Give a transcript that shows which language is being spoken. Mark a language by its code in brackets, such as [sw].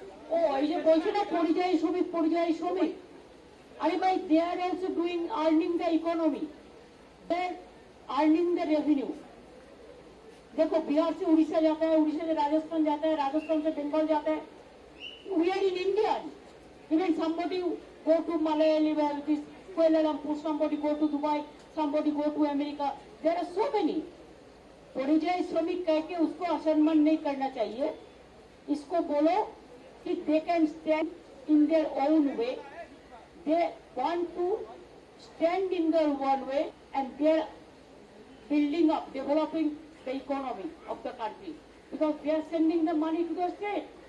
[bn] ও এই যে বলছে না পরিযায়ী শ্রমিক, আরে ভাই, [en] They are also doing earning the economy, they earning the revenue. [hi] देखो, बिहार से उड़ीसा जाता है, उड़ीसा से राजस्थान जाता है, राजस्थान से बंगाल जाता है। [en] We are in India. Even somebody go to Malayali, this Kuala Lumpur, somebody go to Dubai, somebody go to America. There are so many. [hi] परिजाई श्रमिक कह के उसको असम्मान नहीं करना चाहिए। इसको बोलो कि [en] they can stand in their own way. They want to stand in their own way, and they are building up, developing the economy of the country, because they are sending the money to the state.